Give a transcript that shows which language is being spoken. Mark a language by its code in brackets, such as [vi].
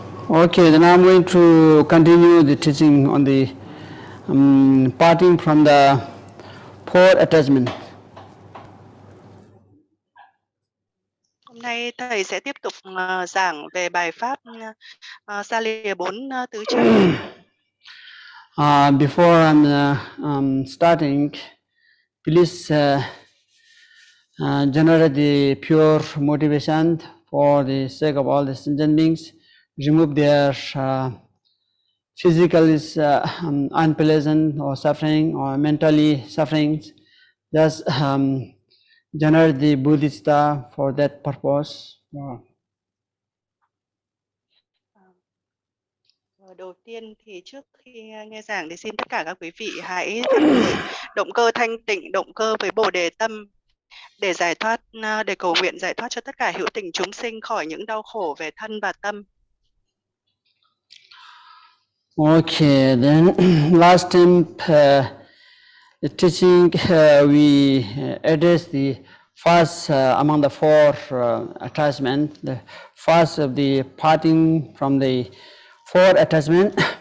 [en] Okay, then I'm going to continue the teaching on the parting from the four attachment. [vi] Hôm nay thầy sẽ tiếp tục giảng về bài pháp xa lìa 4 tứ chấp. [en] Before I'm starting, please generate the pure motivation for the sake of all the sentient beings. Remove their physical unpleasant or suffering or mentally sufferings. Just generate the Buddhista for that purpose. [vi] Đầu tiên thì trước khi nghe giảng thì xin tất cả các quý vị hãy phát khởi động cơ thanh tịnh, động cơ với Bồ đề tâm để giải thoát, để cầu nguyện giải thoát cho tất cả hữu tình chúng sinh khỏi những đau khổ về thân và tâm. [en] Okay, then last time the teaching we addressed the first among the four attachments, the first of the parting from the four attachment.